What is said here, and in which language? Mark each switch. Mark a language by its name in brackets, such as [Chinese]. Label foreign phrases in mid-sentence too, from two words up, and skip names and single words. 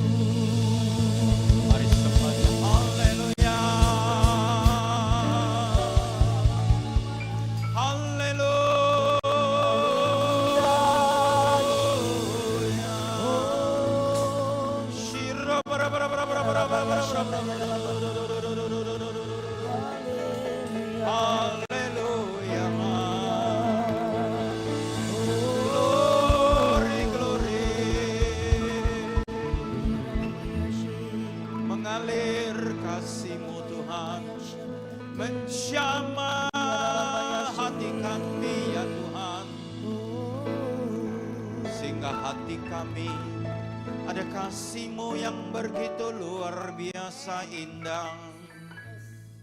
[Indonesian] Mari semuanya. Haleluya. Haleluya. Shira bara bara bara bara bara bara bara. Haleluya. [English] Glory, glory. [Indonesian] Mengalir kasih-Mu Tuhan, menjamah hati kami ya Tuhan, sehingga hati kami ada kasih-Mu yang begitu luar biasa indah.